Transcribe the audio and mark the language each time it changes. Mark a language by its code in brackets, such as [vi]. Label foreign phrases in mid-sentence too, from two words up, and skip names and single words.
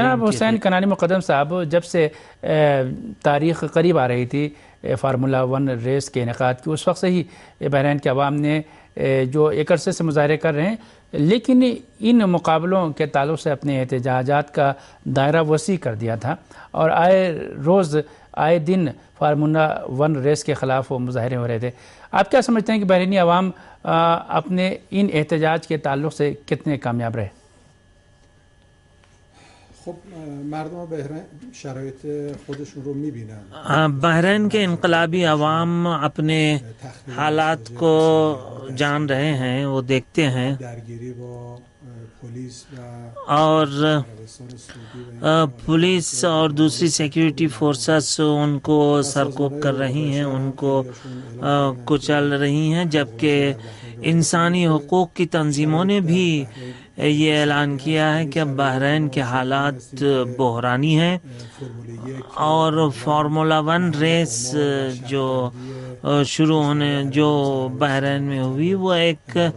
[ur] جناب حسین کنانی مقدم صاحب، جب سے تاریخ قریب آ رہی تھی فارمولا 1 ریس کے انعقاد کی، اس وقت سے ہی بحرین کے عوام نے جو ایک عرصے سے مظاہرے کر رہے ہیں، لیکن ان مقابلوں کے تعلق سے اپنے احتجاجات کا دائرہ وسیع کر دیا تھا، اور آئے دن فارمولا 1 ریس کے خلاف وہ مظاہرے ہو رہے تھے۔ آپ کیا سمجھتے ہیں کہ بحرینی عوام اپنے ان احتجاج کے تعلق سے کتنے کامیاب رہے؟ [fa] خب مردم بحرین شرایط خودشون رو میبینن۔ [ur] بحرین کے انقلابی عوام اپنے حالات کو جان رہے ہیں، وہ دیکھتے ہیں، [fa] درگیری با پولیس [ur] اور پولیس اور دوسری [en] security forces [ur] ان کو سرکوب کر رہی ہیں، ان کو کچل رہی ہیں، جبکہ انسانی حقوق کی تنظیموں نے بھی یہ اعلان کیا ہے کہ اب بحرین کے حالات بحرانی ہیں، اور فارمولا 1 ریس جو شروع ہونے جو بحرین میں ہوئی، وہ ایک